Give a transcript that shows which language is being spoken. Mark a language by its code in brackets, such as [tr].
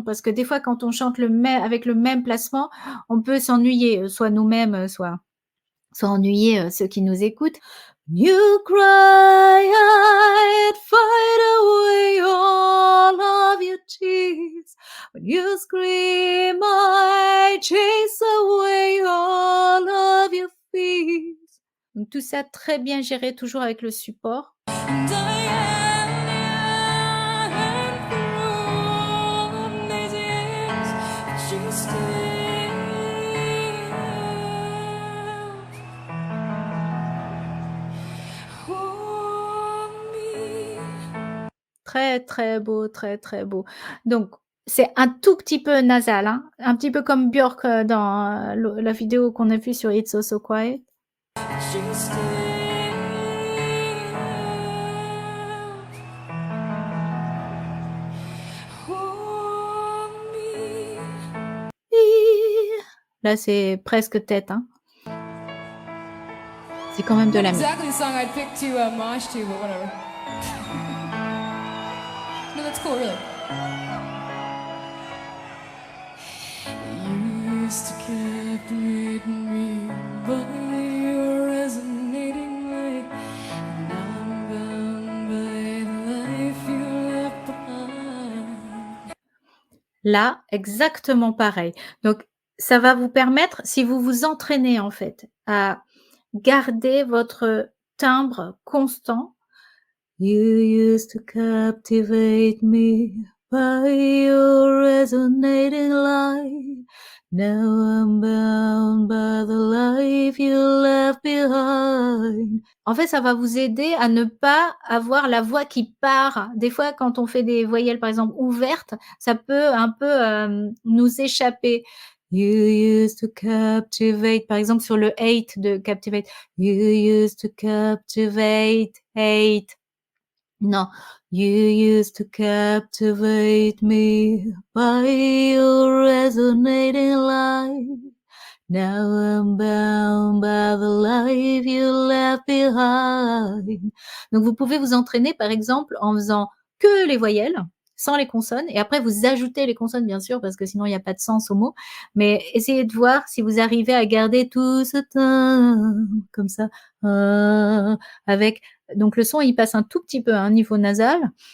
[fr] Parce que des fois quand on chante avec le même placement, on peut s'ennuyer, soit nous-mêmes, soit ennuyer, ceux qui nous écoutent. [en] You cry, I'd fight away all of your tears. When you scream, I chase away all of your fears. [fr] Donc tout ça très bien géré, toujours avec le support. [en] And I am through all these years, but you still hold me. [fr] Très, très beau, très, très beau. Donc c'est un tout petit peu nasal, hein, un petit peu comme Björk, dans, la vidéo qu'on a vue sur It's So So Quiet. [en] But you still hold me. [fr] Là, c'est presque tête, hein. C'est quand même de la [en] Not [fr] musique. [en] exactly the song I'd pick to mosh to, but whatever. No, that's cool, really. You used to captivate me, but you're resonating light. Now I'm bound by the life you left behind. [fr] Là, exactement pareil. Donc ça va vous permettre, si vous vous entraînez, en fait, à garder votre timbre constant. [en] You used to captivate me by your resonating light. Now I'm bound by the life you left behind. [fr] En fait, ça va vous aider à ne pas avoir la voix qui part. Des fois, quand on fait des voyelles, par exemple, ouvertes, ça peut un peu, nous échapper. [en] You used to captivate, [fr] par exemple, sur le hate de captivate. [en] You used to captivate, hate. [fr] Non. [en] You used to captivate me by your resonating light. Now I'm bound by the life you left behind. [fr] Donc vous pouvez vous entraîner, par exemple, en faisant que les voyelles, sans les consonnes, et après vous ajoutez les consonnes, bien sûr, parce que sinon il n'y a pas de sens au mot. Mais essayez de voir si vous arrivez à garder tout ce temps comme ça, avec donc le son, il passe un tout petit peu, hein, niveau nasal.